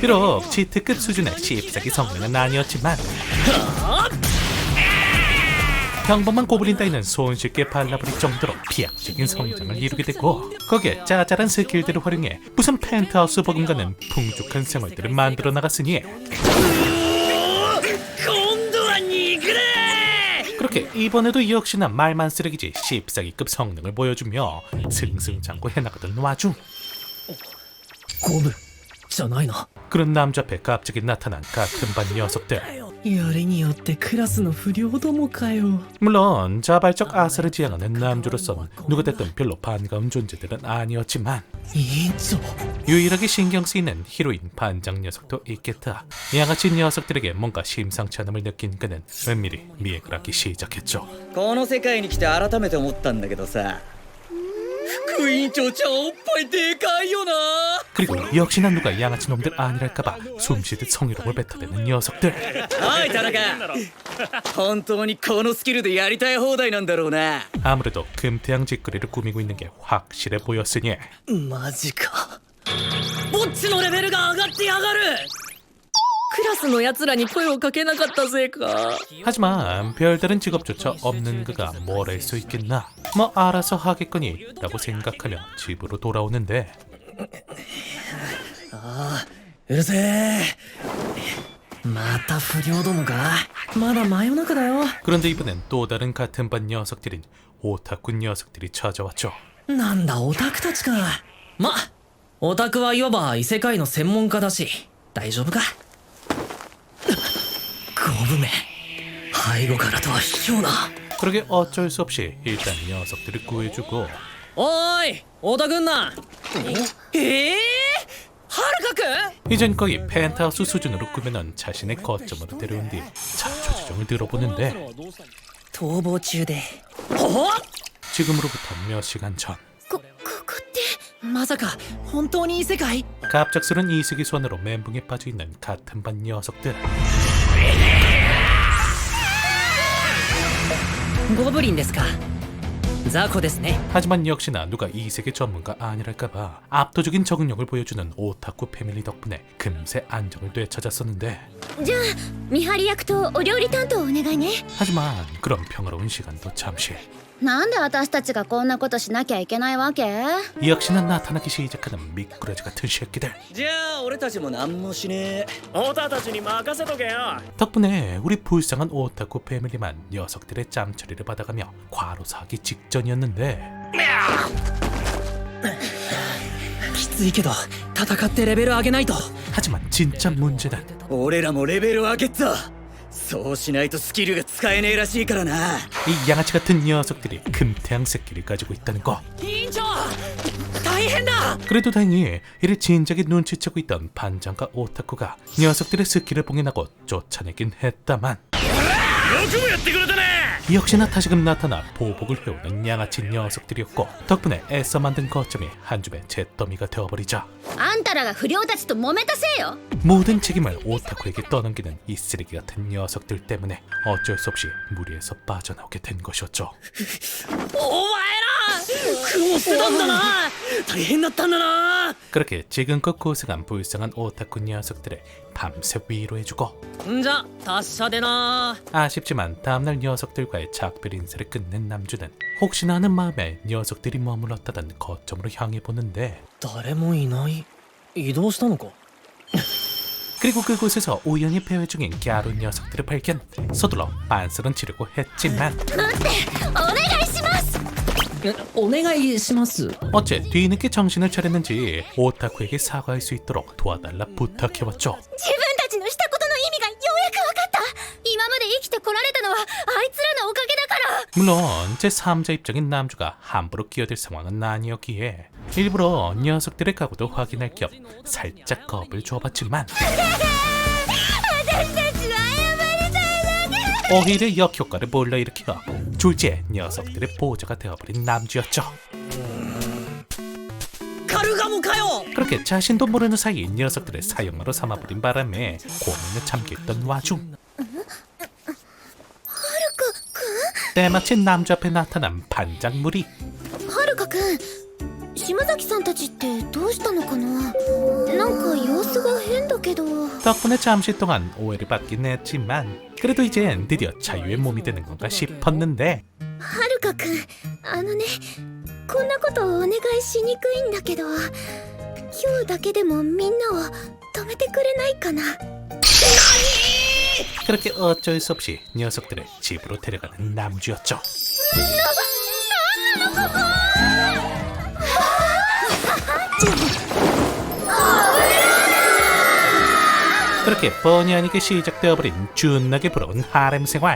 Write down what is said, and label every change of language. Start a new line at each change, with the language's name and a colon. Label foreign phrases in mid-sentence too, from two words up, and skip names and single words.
Korean: 비록 치트급 수준의 씹새기 성능은 아니었지만 평범한 고블린 따위는 손쉽게 발라버릴 정도로 비약적인 성장을 이루게 됐고 거기에 짜잘한 스킬들을 활용해 무슨 펜트하우스 버금가는 풍족한 생활들을 만들어 나갔으니
Japanese: 今度は憎れ
Korean: 그렇게 이번에도 역시나 말만 쓰레기지 씹새기급 성능을 보여주며 승승장구 해나가던 와중
Japanese: ゴブじゃないな
Korean: 그런 남자 앞에 갑자기 나타난 같은 반 녀석들.
Japanese: よりによってクラスの不良どもかよ
Korean: 물론 자발적 아사를 지향하는 남주로선 누가 됐든 별로 반가운 존재들은 아니었지만
Japanese: 委員長
Korean: 유일하게 신경 쓰이는 히로인 반장 녀석도 있겠다. 양아치 녀석들에게 뭔가 심상치 않음을 느낀 그는 은밀히 미액을 하기 시작했죠.
Japanese: この世界に来て改めて思ったんだけどさ副委員長ちゃんおっぱいでかいよな
Korean: 그리고 역시나 누가 양아치 놈들 아니랄까봐 숨쉬듯 성희롱을 뱉어대는 녀석들.
Japanese: おい田中本当にこのスキルでやりたい放題なんだろうな
Korean: 아무래도 금태양 짓거리를 꾸미고 있는 게 확실해 보였으니
Japanese: マジかぼっちのレベルが上がってやがるクラスの奴らに声をかけなかったせいか
Korean: 하지만 별다른 직업조차 없는 그가 뭘 할 수 있겠나. 뭐 알아서 하겠거니 라고 생각하며 집으로 돌아오는데
Japanese: うるせえまた不良どもかまだ真夜中だよ
Korean: 그런데 이번엔 또 다른 같은 반 녀석들인 오타쿠 녀석들이 찾아왔죠.
Japanese: なんだオタクたちかまオタクはいわば異世界の専門家だし大丈夫か五分目背後からとは卑怯な
Korean: 그러게 어쩔 수 없이 일단 녀석들을 구해주고
Japanese: おーいオタくんなはるかくん
Korean: 이젠 거의 펜트하우스 수준으로 꾸며놓은 자신의 거점으로 데려온 뒤 자초지종을 들어보는데
Japanese: 逃亡中でほ
Korean: 지금으로부터 몇 시간 전
Japanese: ここってまさか本当に異世界
Korean: 갑작스런 이슬기 손으로 멘붕에 빠져있는 같은 반 녀석들.
Japanese: ゴブリンですか雑魚ですね
Korean: 하지만 역시나 누가 이 세계 전문가 아니랄까봐 압도적인 적응력을 보여주는 오타쿠 패밀리 덕분에 금세 안정을 되찾았었는데
Japanese: じゃあ見張り役とお料理担当お願いね
Korean: 하지만 그런 평화로운 시간도 잠시
Japanese: なんで私たちがこんなことしなきゃいけないわけ
Korean: 역시나 나타나기 시작하는 미꾸라지 같은 새끼들.
Japanese: じゃあ俺たちも何もしねえオタたちに任せとけよ
Korean: 덕분에 우리 불쌍한 오타쿠 패밀리만 녀석들의 짬처리를 받아가며 과로사하기 직전이었는데
Japanese: きついけど戦ってレベル上げないと
Korean: 하지만 진짜 문제는
Japanese: 俺らもレベル上げたそうしないとスキルが使えねえらしいからな
Korean: 이 양아치 같은 녀석들이 금태양 새끼를 가지고 있다는 거.
Japanese: 委員長大変だ
Korean: 그래도 다행히 이를 진작에 눈치채고 있던 반장과 오타쿠가 녀석들의 스킬을 봉인하고 쫓아내긴 했다만
Japanese: よくもやってくれたね
Korean: 역시나 다시금 나타나 보복을 해오는 양아치 녀석들이었고 덕분에 애써 만든 거점이 한 줌의 잿더미가 되어버리자
Japanese: あんたらが不良たちと揉めたせいよ
Korean: 모든 책임을 오타쿠에게 떠넘기는 이 쓰레기 같은 녀석들 때문에 어쩔 수 없이 무리에서 빠져나오게 된 것이었죠.
Japanese: お前ら苦労してたんだな大変だったんだな
Korean: 그렇게 지금껏 고생한 불쌍한 오타쿠 녀석들을 밤새 위로해주고
Japanese: じゃ達者でな
Korean: 아쉽지만 다음날 녀석들과의 작별 인사를 끝낸 남주는 혹시나 하는 마음에 녀석들이 머물렀다던 거점으로 향해 보는데
Japanese: 誰もいない移動したのか
Korean: 그리고 그곳에서 우연히 배회 중인 갸루 녀석들을 발견. 서둘러 빤스런 치려고 했지만
Japanese: お願いしますお願いします
Korean: 어째 뒤늦게 정신을 차렸는지 오타쿠에게 사과할 수 있도록 도와달라 부탁해왔죠.
Japanese: 自分たちのしたことの意味がようやく分かった今まで生きてこられたのはあいつらのおかげだから
Korean: 물론 제3자 입장인 남주가 함부로 끼어들 상황은 아니었기에 일부러 녀석들의 각오도 확인할 겸 살짝 겁을 줘봤지만
Japanese: 私たちは謝りたいだけ
Korean: 오히려 역효과를 불러일으켜 졸지에 녀석들의 보호자가 되어버린 남주였죠.
Japanese: カルガモかよ
Korean: 그렇게 자신도 모르는 사이 녀석들을 사형마로 삼아버린 바람에 고민에 잠겨있던 와중 때마침 남주 앞에 나타난 반장무리.
Japanese: はるかくん島崎さんたちってどうしたのかななんか様子が変だけど
Korean: 덕분에 잠시 동안 오해를 받긴 했지만 그래도 이젠 드디어 자유의 몸이 되는 건가 싶었는데
Japanese: はるかくんこんなことお願いしにくいんだけど今日だけでもみんなを止めてくれないかな
Korean: 그렇게 어쩔 수 없이 녀석들을 집으로 데려가는 남주였죠. 그렇게 뻔히 아니게 시작되어버린 준나게 부러운 하렘 생활.